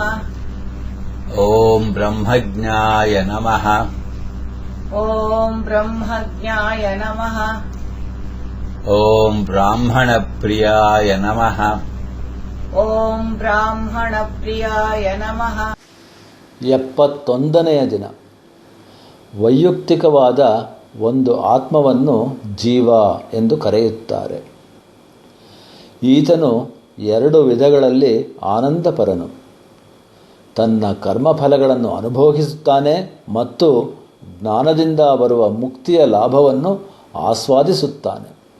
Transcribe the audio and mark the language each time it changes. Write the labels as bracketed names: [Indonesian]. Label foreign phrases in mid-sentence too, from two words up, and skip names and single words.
[Sanskrit] ॐ ब्रह्मज्ञाय नमः. ॐ ब्रह्मज्ञाय नमः. ॐ ब्राह्मणप्रियाय नमः. ॐ ब्राह्मणप्रियाय नमः. [Kannada] 71ನೆಯ ದಿನ. ವೈಯಕ್ತಿಕವಾದ ಒಂದು ಆತ್ಮವನ್ನು ಜೀವ ಎಂದು ಕರೆಯುತ್ತಾರೆ. ಈತನು 2 ವಿಧಗಳಲ್ಲಿ ಆನಂದಪರನು. ತನ್ನ ಕರ್ಮಫಲಗಳನ್ನು ಅನುಭೋಗಿಸುತ್ತಾನೆ ಮತ್ತು ಜ್ಞಾನದಿಂದ ಬರುವ ಮುಕ್ತಿಯ ಲಾಭವನ್ನು ಆಸ್ವಾದಿಸುತ್ತಾನೆ.